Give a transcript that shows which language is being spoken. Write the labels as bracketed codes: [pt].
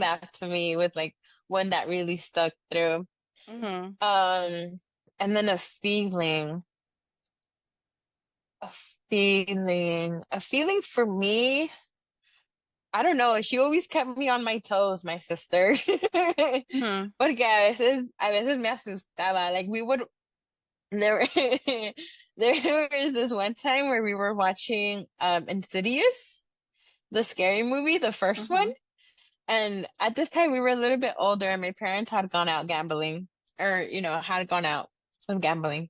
[en] that to me was like one that really stuck through. Mhm. Um, and then a a feeling for me. I don't know. She always kept me on my toes, my sister. Mhm. [es] Porque a veces me asustaba. [en] Like we would, there, there was this one time where we were watching Insidious, the scary movie, the first one. Mhm. And at this time we were a little bit older and my parents had gone out gambling or, you know, had gone out some gambling.